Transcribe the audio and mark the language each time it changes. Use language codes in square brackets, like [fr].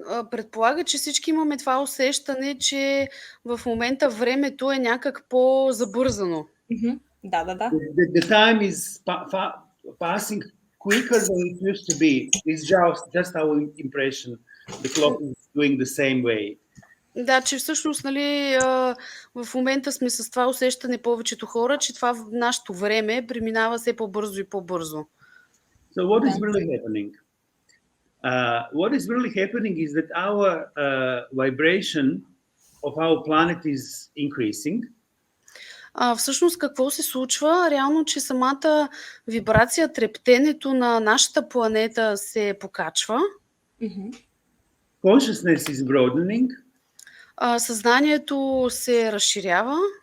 [bg] Предполага, че всички имаме това усещане, че в момента времето е някак по-забързано. Да. [en] The time is passing quicker than it used to be. It's just our impression. The clock is doing the same way. [bg] Да, че всъщност, в момента сме с това усещане повечето хора, че това в нашето време преминава все по-бързо и по-бързо. [en] So what is really happening? What is really happening is that our vibration of our planet is increasing. [bg] Всъщност какво се случва? Реално, че самата вибрация, трептенето на нашата планета се покачва. [en] Consciousness is broadening. [bg] Съзнанието се разширява.